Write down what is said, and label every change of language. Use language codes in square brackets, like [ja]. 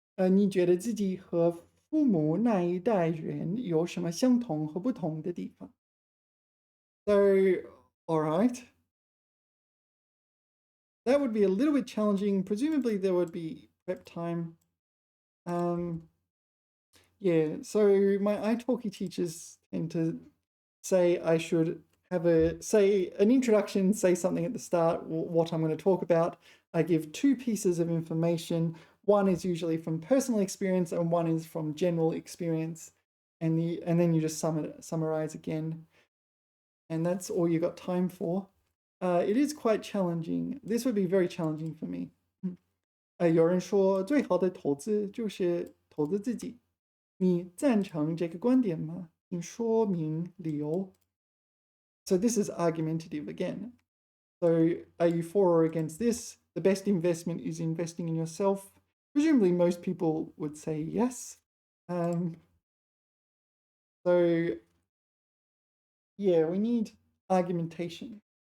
[zh] 你觉得自己和父母那一代人有什么相同和不同的地方？ [en] So, all right. That would be a little bit challenging. Presumably there would be prep time. Yeah, so my italki teachers tend to say I should have an introduction, say something at the start, what I'm going to talk about. I give 2 pieces of information. One is usually from personal experience and one is from general experience. And then you just summarize again. And that's all you got time for. It is quite challenging. This would be very challenging for me. [zh] 有人说最好的投资就是投资自己。你赞成这个观点吗？请说明理由。 [en] So this is argumentative again. So are you for or against this? The best investment is investing in yourself. Presumably most people would say yes. So yeah, we need argumentation.